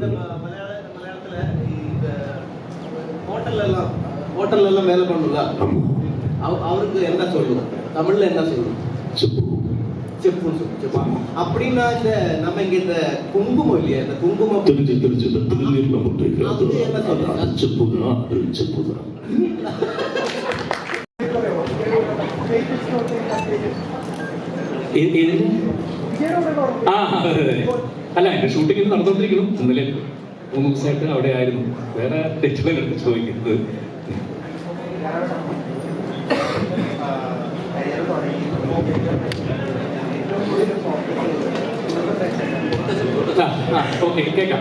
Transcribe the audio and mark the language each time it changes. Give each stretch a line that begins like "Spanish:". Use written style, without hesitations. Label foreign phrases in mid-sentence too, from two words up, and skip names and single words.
Tamil: ஹோட்டல்ல எல்லாம் வேலை பண்ணல. அவருக்கு என்ன சொல்லணும்? தமிழ்ல என்ன சொல்லணும்? செப்பு செப்புன்னு சொல்லு. அப்படின்னா இந்த நம்ம இங்க இந்த குங்குமம் இல்லையா, இந்த குங்குமம் தெரிஞ்சு இந்த திருநீர் நம்ம செப்புதான் செப்புதான்.
Malayalam: അല്ല, എന്റെ ഷൂട്ടിംഗ് നടന്നുകൊണ്ടിരിക്കണം. ഇന്നലെ 3 ദിവസമായിട്ട് അവിടെ ആയിരുന്നു. വേറെ തെറ്റുകളെടുത്ത് ചോദിക്കുന്നത്. കേൾക്കാം.